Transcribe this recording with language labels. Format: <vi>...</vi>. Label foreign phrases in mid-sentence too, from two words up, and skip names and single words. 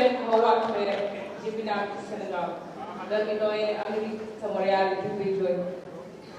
<wo>ma wax mi rek depuis naa ko</wo> <ff>Sénégal dami ɗo ene Amérique somo yaade duuɓi jooni mo</ff>